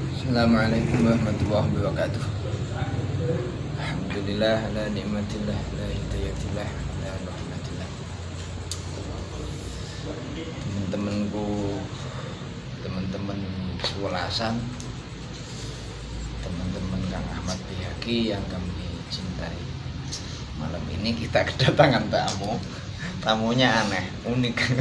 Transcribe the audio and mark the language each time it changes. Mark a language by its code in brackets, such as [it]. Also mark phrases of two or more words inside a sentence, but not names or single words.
[ar] السلام عليكم ورحمة الله وبركاته. الحمد لله على نعمة الله لا هداية الله لا رحمة الله. [id] Teman-temanku, teman-teman sekolasan, teman-teman Kang Ahmad Bihaki yang kami cintai. Malam ini kita kedatangan tamu. Tamunya aneh, unik.